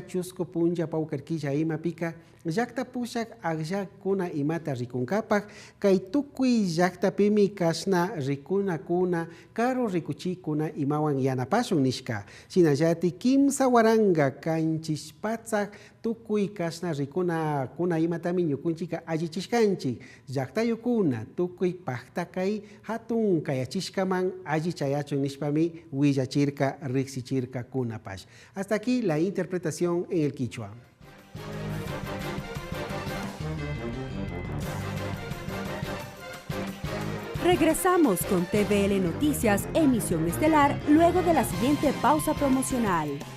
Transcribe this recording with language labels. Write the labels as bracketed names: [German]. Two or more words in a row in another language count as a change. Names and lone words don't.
[Quechua] chusco punlla paukarquilla imapika llakta pushak agllakuna imata rikunkapak kay tukuy llaktapimi kasna rikunakuna karo rikuchikuna imawan yanapashun nishka sinallati kimsa waranga kanchispatsak tukuy kasna rikunakuna imatami ñukunchika allichishkanchik llaktayukuna tukuy pakta kay hatun kayachishkaman allichayachun nishpami willachirka riksichirka kunapash. [Spanish] Hasta aquí la interpretación en el quichua. Regresamos con TVL Noticias, emisión estelar, luego de la siguiente pausa promocional.